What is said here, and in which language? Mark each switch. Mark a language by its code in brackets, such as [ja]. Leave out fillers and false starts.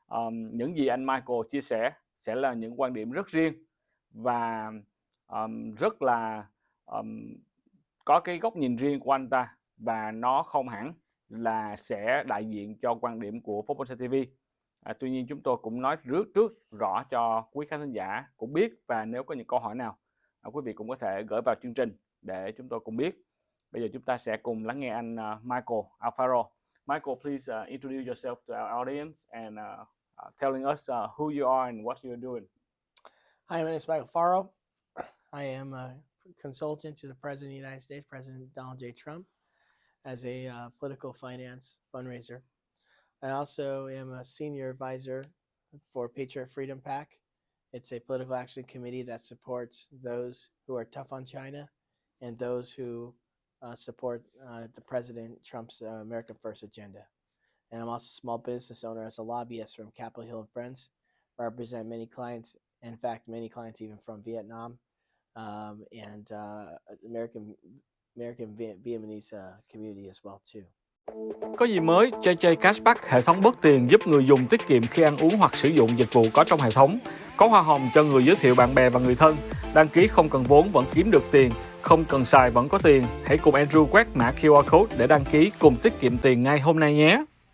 [vi] Những gì anh Michael chia sẻ sẽ là những quan điểm rất riêng và rất là có cái góc nhìn riêng của anh ta, và nó không hẳn là sẽ đại diện cho quan điểm của PhoBolsaTV. Tuy nhiên chúng tôi cũng nói trước rõ cho quý khán thính giả cũng biết, và nếu có những câu hỏi nào quý vị cũng có thể gửi vào chương trình để chúng tôi cùng biết. Bây giờ chúng ta sẽ cùng lắng nghe anh Michael Alfaro. [en] Michael, please introduce yourself to our audience and telling us who you are and what you're doing. Hi, my name is Michael Alfaro. I am a consultant to the President of the United States, President Donald J. Trump, as a political finance fundraiser. I also am a senior advisor for Patriot Freedom PAC. It's a political action committee that supports those who are tough on China and those who support the President Trump's America First agenda. And I'm also a small business owner as a lobbyist from Capitol Hill and Friends. I represent many clients, in fact, many clients even from Vietnam and American Vietnamese community as well too. [vi] Có gì mới? JJ Cashback, hệ thống bớt tiền giúp người dùng tiết kiệm khi ăn uống hoặc sử dụng dịch vụ có trong hệ thống. Có hoa hồng cho người giới thiệu bạn bè và người thân. Đăng ký không cần vốn vẫn kiếm được tiền, không cần xài vẫn có tiền. Hãy cùng Andrew quét mã QR code để đăng ký cùng tiết kiệm tiền ngay hôm nay nhé.